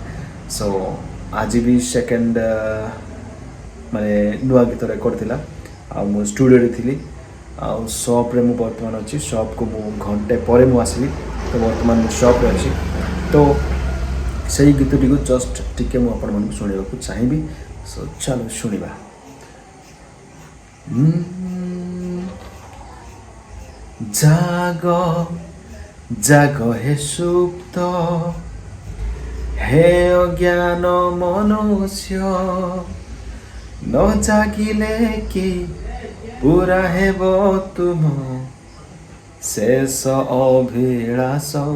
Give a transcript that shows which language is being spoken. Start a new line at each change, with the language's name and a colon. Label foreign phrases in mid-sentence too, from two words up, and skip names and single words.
Odia: ସୋ ଆଜି ବି ସେକେଣ୍ଡ ମାନେ ନୂଆ ଗୀତ ରେକର୍ଡ଼ ଥିଲା ଆଉ ମୁଁ ଷ୍ଟୁଡ଼ିଓରେ ଥିଲି ଆଉ ସପ୍ରେ ମୁଁ ବର୍ତ୍ତମାନ ଅଛି। ସପ୍କୁ ମୁଁ ଘଣ୍ଟେ ପରେ ମୁଁ ଆସିଲି, ତ ବର୍ତ୍ତମାନ ମୁଁ ସପ୍ରେ ଅଛି। ତ ସେଇ ଗୀତଟିକୁ ଜଷ୍ଟ ଟିକେ ମୁଁ ଆପଣମାନଙ୍କୁ ଶୁଣିବାକୁ ଚାହିଁବି। ସୋ ଚାଲ ଶୁଣିବା। ଜାଗ ଜାଗ ହେ ସୁପ୍ତ ହେ ଅଜ୍ଞାନ ମନୁଷ୍ୟ ନ ଜାଗିଲେ କି ପୁରା ହେବ ତୁମ ଶେଷ ଅଭିଳାଷ